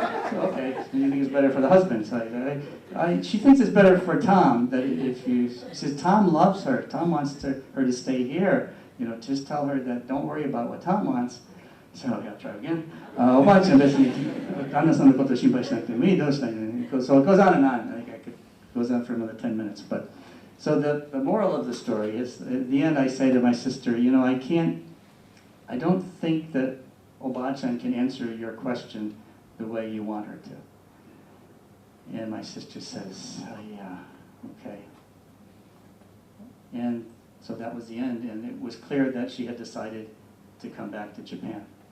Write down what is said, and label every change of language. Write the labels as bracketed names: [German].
[English] So, okay, you think it's better for the husband. So she thinks it's better for Tom, that she says Tom loves her. Tom wants her to stay here. Just tell her that don't worry about what Tom wants. So I'll try again. [Japanese] おばあちゃん別に旦那さんのことを心配しなくてもいい、どうしたいの? [English] So it goes on and on. It goes on for another 10 minutes. But so the moral of the story is, at the end I say to my sister, I don't think that Oba-chan can answer your question the way you want her to. And my sister says, yeah, okay. And so that was the end, and it was clear that she had decided to come back to Japan.